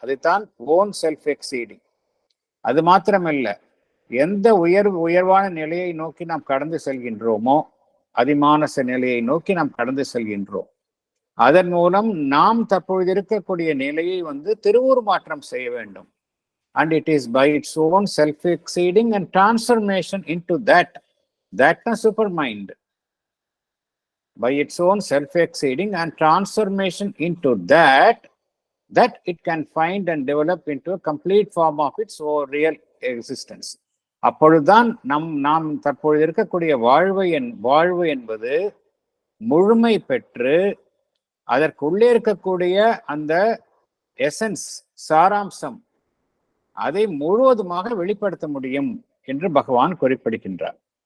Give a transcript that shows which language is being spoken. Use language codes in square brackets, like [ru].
[ta] அதைத்தான் [en] Own self exceeding. [ta] அது மாத்திரமல்ல, எந்த உயர்வான நிலையை நோக்கி நாம் கடந்து செல்கின்றோமோ, அதிமானச நிலையை நோக்கி நாம் கடந்து செல்கின்றோம். அதன் மூலம் நாம் தற்பொழுது இருக்கக்கூடிய நிலையை திருவுருமாற்றம் செய்ய வேண்டும். [en] And it is by its own self exceeding and transformation into that super mind. By its own self-exceeding and transformation into that it can find and develop into a complete form of its own real existence. [ta] அப்பொழுதுதான் நாம் தற்பொழுது இருக்கக்கூடிய வாழ்வு என்பது முழுமை பெற்று அதற்குள்ளே இருக்கக்கூடிய அந்த எசன்ஸ், சாராம்சம், அதை முழுவதுமாக வெளிப்படுத்த முடியும் என்று பகவான் குறிப்பிடுகின்றார்.